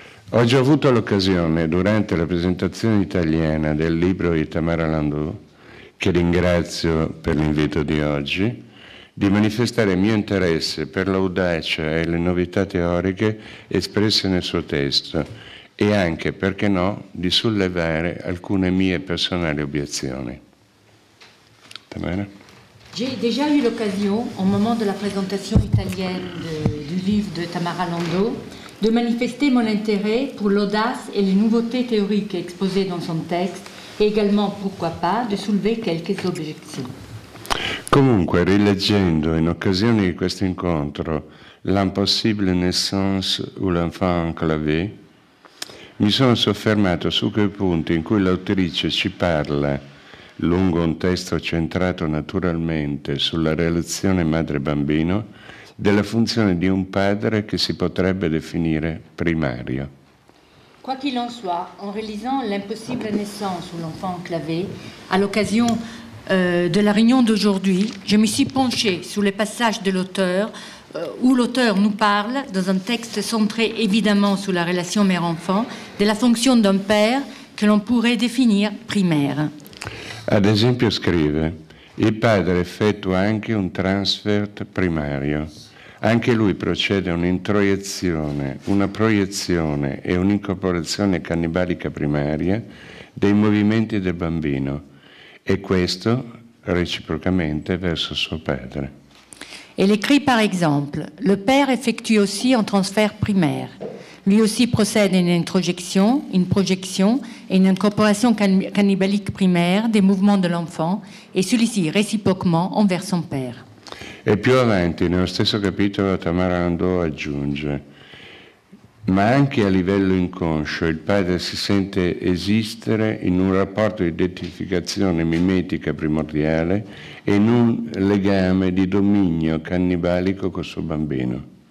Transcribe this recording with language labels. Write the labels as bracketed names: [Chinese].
[Italian] Ho già avuto l'occasione, durante la presentazione italiana del libro di Tamara Landau, che ringrazio per l'invito di oggi, di manifestare il mio interesse per l'audacia e le novità teoriche espresse nel suo testo e anche, perché no, di sollevare alcune mie personali obiezioni. Tamara? [French] J'ai déjà eu l'occasion, au moment de la présentation italienne du livre de Tamara Landau, de manifester mon intérêt pour l'audace et les nouveautés théoriques exposées dans son texte e également, pourquoi pas, de soulever quelques objections. [Italian] Comunque, rileggendo in occasione di questo incontro L'impossible naissance ou l'enfant enclavé, mi sono soffermato su quei punti in cui l'autrice ci parla, lungo un testo centrato naturalmente sulla relazione madre-bambino, della funzione di un padre che si potrebbe definire primario. [French] Quoi qu'il en soit, en relisant L'impossible naissance ou l'enfant enclavé, à l'occasion de la réunion d'aujourd'hui, je me suis penchée sur les passages de l'auteur où l'auteur nous parle, dans un texte centré évidemment sur la relation mère-enfant, de la fonction d'un père que l'on pourrait définir primaire. [Italian] Ad esempio scrive: il padre effettua anche un transfert primario. Anche lui procede a un'introiezione, una proiezione e un'incorporazione cannibalica primaria dei movimenti del bambino, et questo réciproquement verso suo padre. [French] Elle écrit par exemple: le père effectue aussi un transfert primaire. Lui aussi procède à une introjection, une projection et une incorporation cannibalique primaire des mouvements de l'enfant, et celui-ci réciproquement envers son père. [Italian] E più avanti, nello stesso capitolo, Tamara Landau aggiunge: ma anche a livello inconscio il padre si sente esistere in un rapporto di identificazione mimetica primordiale e in un legame di dominio cannibalico col suo bambino.